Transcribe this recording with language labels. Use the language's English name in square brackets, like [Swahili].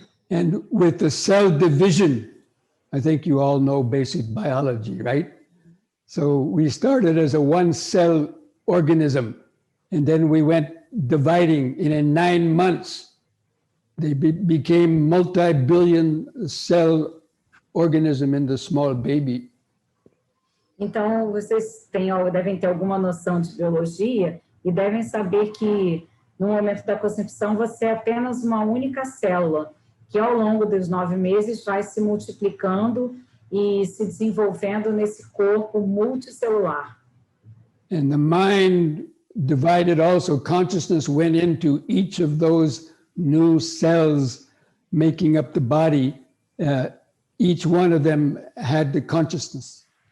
[English] And with the cell division, I think you all know basic biology, right? So we started as a one-cell organism, and then we went dividing, and in 9 months, they became multi-billion cell organism in the small baby. [Portuguese] Então, vocês devem ter alguma noção de biologia e devem saber que no momento da concepção você é apenas uma única célula, que ao longo dos 9 meses vai se multiplicando e se desenvolvendo nesse corpo multicelular. [English] And the mind divided also, consciousness went into each of those new cells making up the body. Each one of them had the consciousness.